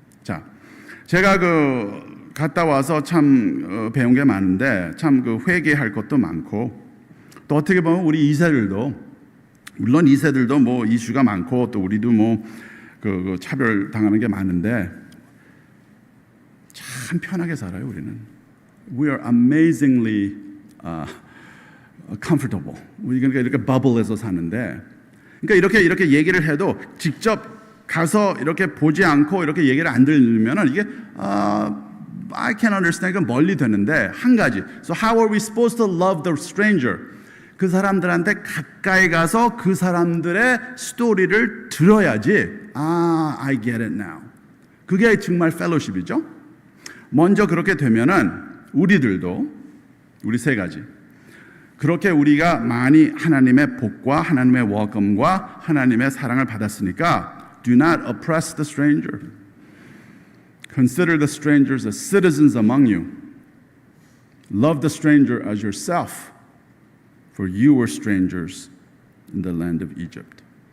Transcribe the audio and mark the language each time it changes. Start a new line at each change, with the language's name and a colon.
Korean: 자, 제가 갔다 와서 참 배운 게 많은데 참 회개할 것도 많고 또 어떻게 보면 우리 2세들도 물론 2세들도 뭐 이슈가 많고 또 우리도 뭐 차별 당하는 게 많은데 참 편하게 살아요. 우리는
English: we are amazingly comfortable.
Korean: 우리가 이렇게 버블에서 사는데 그러니까 이렇게 얘기를 해도 직접 가서 이렇게 보지 않고 이렇게 얘기를 안 들으면은 이게
English: I can understand.
Korean: 이건 멀리 되는데 한 가지.
English: So how are we supposed to love the stranger?
Korean: 그 사람들한테 가까이 가서 그 사람들의 스토리를 들어야지
English: I get it now.
Korean: 그게 정말 펠로십이죠. 먼저 그렇게 되면은 우리들도 우리 세 가지 그렇게 우리가 많이 하나님의 복과 하나님의 welcome과 하나님의 사랑을 받았으니까
English: do not oppress the stranger. Consider the strangers as citizens among you. Love the stranger as yourself. For you were strangers in the land of Egypt.